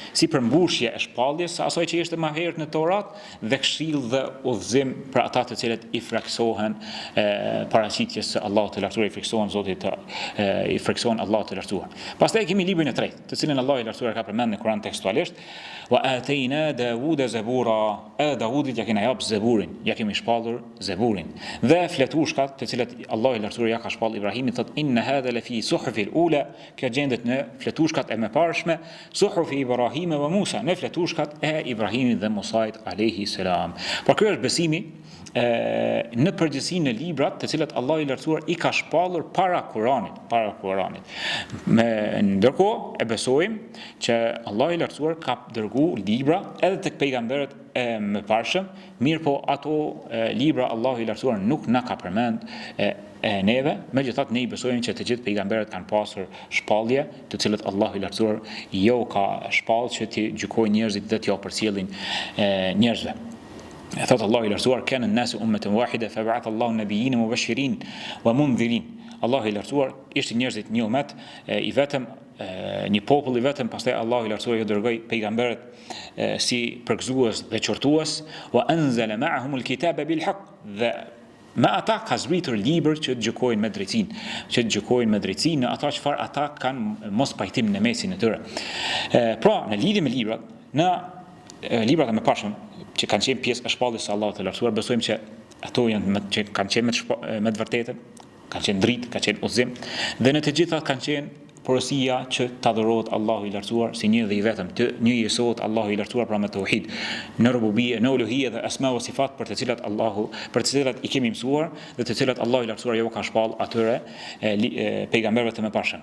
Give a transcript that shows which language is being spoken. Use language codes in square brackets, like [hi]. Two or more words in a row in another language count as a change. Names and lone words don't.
[sq] si përmbushje e shpalljes së asaj që ishte më herët në Torat dhe këshill dhe udhëzim për ata të cilët i friksohen paraqitjes së Allahut të Lartësuar, i friksohen Zotit, i friksohen Allahut të Lartësuar. Pastaj kemi librin e tretë, të cilin Allahu i Lartësuar ka përmendur në Kur'an tekstualisht, [ar] وآتينا داود زبورا, [sq] Davudit ja kemi jap zaburin, ja kemi shpallur zaburin. Dhe fletushkat të cilat Allahu i Lartësuar ja ka shpall Ibrahimit, thot [ar] إن هذا لفي الصحف الأولى, [sq] kjo gjendet në fletushkat e mëparshme, [ar] صحف إبراهيم وموسى, [sq] në fletushkat e Ibrahimit dhe Musait [ar] عليه السلام. [sq] Por ky është besimi në përgjithësi në librat të cilat Allahu i Lartësuar i ka shpallur para Kuranit. Ndërkohë e besojmë që Allahu i Lartësuar ka dërguar libra edhe tek pejgamberët e mëparshëm, mirë po ato libra Allahu i Lartësuar nuk na ka përmend neve, megjithatë ne i besojmë që të gjithë pejgamberët kanë pasur shpallje, të cilët Allahu i Lartësuar jo ka shpallë që të gjykojë njerëzit dhe t'ja përcjellin njerëzve. Thot Allahu i Lartësuar [ar] كان الناس أمة واحدة فبعث الله النبيين مبشرين ومنذرين. [sq] Allahu i Lartësuar ishte njerëzit një ummet i vetëm, një popull i vetëm, pastaj Allahu i Lartësuar ju dërgoi pejgamberët si përgëzues dhe qortues, [ar] وأنزل معهم الكتاب بالحق, [sq] dhe me ata ka zbritur libër që të gjykojnë me drejtësi, në ata çfarë ata kanë mos pajtim në mesin e tyre. Pra, në lidhje me librat, në librat e mëparshëm që kanë qenë pjesë e shpalljes së Allahut të Lartësuar, besojmë që ato që kanë qenë me të vërtetën, kanë qenë dritë, kanë qenë udhëzim, dhe në të gjitha kanë qenë porosia që të adhurohet Allahu i Lartësuar si një dhe i vetëm, të njëjësohet Allahu i Lartësuar pra me tauhid, në rububie, në uluhie dhe [ar] أسماء وصفات [sq] për të cilat i kemi mësuar dhe të cilat Allahu i Lartësuar jo ka shpall atyre pejgamberëve të mëparshëm.